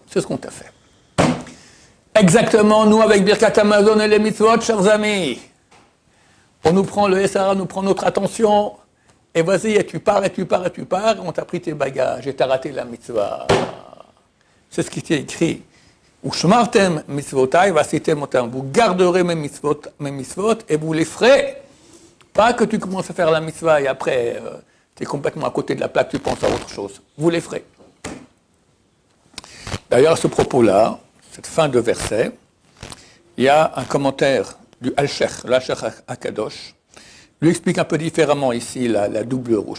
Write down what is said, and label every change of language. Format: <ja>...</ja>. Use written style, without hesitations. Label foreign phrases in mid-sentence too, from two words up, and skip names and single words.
<fr>C'est ce qu'on t'a fait. Exactement, nous avec Birkat Amazon et les mitzvot, chers amis. On nous prend le SRA, nous prend notre attention, et vas-y, et tu pars, et on t'a pris tes bagages, et t'as raté la mitzvah. C'est ce qui t'est écrit.</fr> <he>ושמרתם מצותי ועשיתם אותם.</he> <fr>Vous garderez mes mitzvot et vous les ferez. Pas que tu commences à faire la mitzvah et après tu es complètement à côté de la plaque, tu penses à autre chose. Vous les ferez. D'ailleurs, à ce propos-là, cette fin de verset, il y a un commentaire du Al-Sheikh, l'Al-Sheikh Akadosh, lui explique un peu différemment ici la double rouge.</fr>